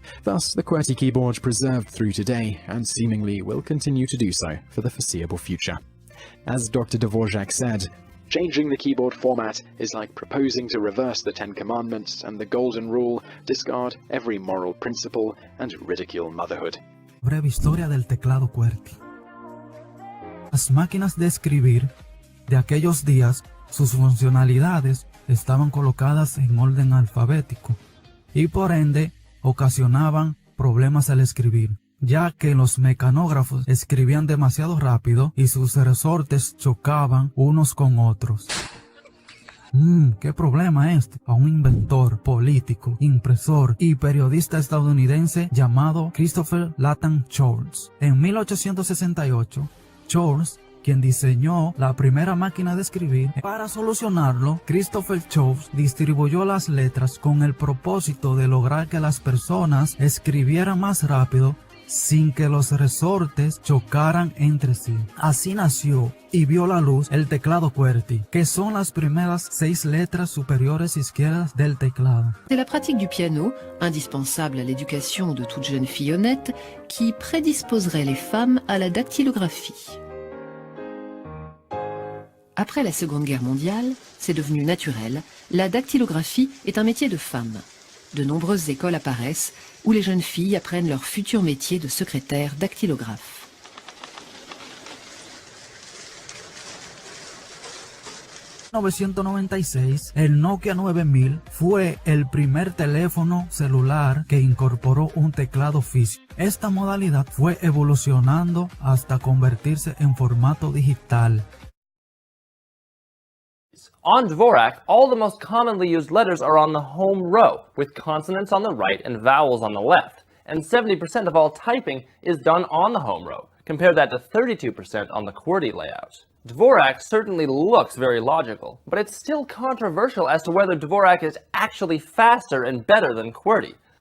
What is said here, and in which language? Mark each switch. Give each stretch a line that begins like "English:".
English: Thus, the Qwerty keyboard preserved through today, and seemingly will continue to do so for the foreseeable future. As Dr. Dvorak said, "Changing the keyboard format is like proposing to reverse the Ten Commandments and the Golden Rule, discard every moral principle, and ridicule motherhood."
Spanish: Breve historia del teclado Qwerty. Las máquinas de escribir de aquellos días, sus funcionalidades estaban colocadas en orden alfabético y por ende ocasionaban problemas al escribir, ya que los mecanógrafos escribían demasiado rápido y sus resortes chocaban unos con otros. ¿Qué problema este? A un inventor, político, impresor y periodista estadounidense llamado Christopher Latham Sholes. En 1868, Sholes, quien diseñó la primera máquina de escribir, para solucionarlo, Christopher Sholes distribuyó las letras con el propósito de lograr que las personas escribieran más rápido sin que los resortes chocaran entre sí. Así nació y vio la luz el teclado Qwerty, que son las primeras 6 letras superiores izquierdas del teclado.
French: C'est la pratique du piano, indispensable à l'éducation de toute jeune fille honnête, qui prédisposerait les femmes à la dactylographie. Après la Seconde Guerre mondiale, c'est devenu naturel, la dactylographie est un métier de femme. De nombreuses écoles apparaissent où les jeunes filles apprennent leur futur métier de secrétaire dactylographe.
Spanish: En 1996, el Nokia 9000 fue el primer teléfono celular que incorporó un teclado físico. Esta modalidad fue evolucionando hasta convertirse en formato digital.
English: On Dvorak, all the most commonly used letters are on the home row, with consonants on the right and vowels on the left, and 70% of all typing is done on the home row. Compare that to 32% on the Qwerty layout. Dvorak certainly looks very logical, but it's still controversial as to whether Dvorak is actually faster and better than Qwerty.